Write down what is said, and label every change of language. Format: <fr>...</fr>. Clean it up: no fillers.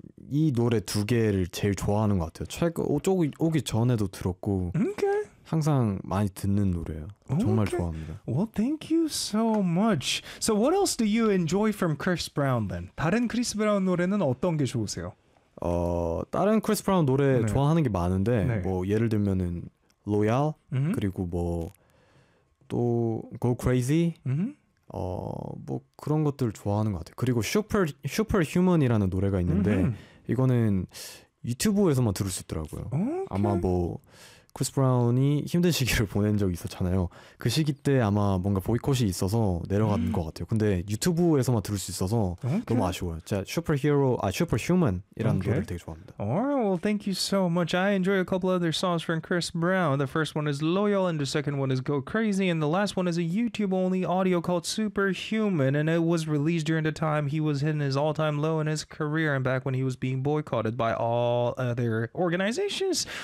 <ko>이 노래 두 개를 제일 좋아하는 것 같아요. 오기 전에도 들었고</ko> <en>okay.</en> <ko>항상 많이 듣는 노래예요. Okay. 정말 좋아합니다.</ko> <en>Well, thank you so much. So what else do you enjoy from Chris Brown then?</en> <ko>다른 Chris Brown 노래는 어떤 게 좋으세요? 다른 Chris Brown 노래 네. 좋아하는 게 많은데 네. 뭐 예를 들면은 Loyal, mm-hmm. 그리고 뭐 또 Go Crazy. Mm-hmm. 뭐 그런 것들 좋아하는 것 같아요. 그리고 슈퍼휴먼이라는 노래가 있는데 mm-hmm. 이거는 유튜브에서만 들을 수 있더라고요.</ko> <en>Okay.</en> <ko>아마 뭐 크리스 브라운이 힘든 시기를 보낸 적이 있었잖아요. 그 시기 때 아마 뭔가 보이콧이 있어서 내려간 것 같아요. 근데 유튜브에서만 들을 수 있어서 okay. 너무 아쉬워요. 자, 슈퍼휴먼이라는 okay. 노래를 되게 좋아합니다.</ko> <en>Alright, well, thank you so much. I enjoy a couple other songs from Chris Brown. The first one is Loyal, and the second one is Go Crazy, and the last one is a YouTube-only audio called Superhuman, and it was released during the time he was hitting his all-time low in his career and back when he was being boycotted by all other organizations.</en>